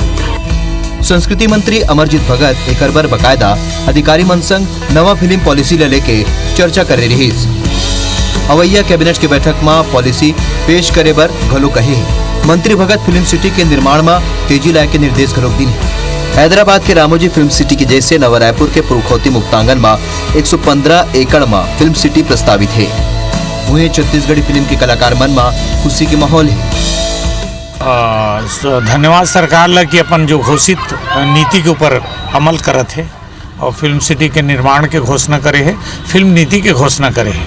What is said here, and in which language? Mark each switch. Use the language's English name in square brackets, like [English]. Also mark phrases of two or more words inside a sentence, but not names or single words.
[Chhattisgarhi] संस्कृति मंत्री अमरजीत भगत एक बार बकायदा अधिकारी मन संग नवा फिल्म पॉलिसी ले लेके चर्चा करे रहीस। अवैया कैबिनेट के बैठक में पॉलिसी पेश करे बर घलो कहे। मंत्री भगत फिल्म सिटी के निर्माण में तेजी लाए के निर्देश घलो दी। हैदराबाद के रामोजी फिल्म सिटी के जैसे नवा रायपुर के पुरखौती मुक्तांगन में 115 एकड़ में फिल्म सिटी प्रस्तावित है। वहीं छत्तीसगढ़ी फिल्म के कलाकार मन में खुशी के माहौल है। धन्यवाद सरकार ला कि अपन जो घोषित नीति के ऊपर अमल करत है और फिल्म सिटी के निर्माण के घोषणा करे है, फिल्म नीति के घोषणा करे है।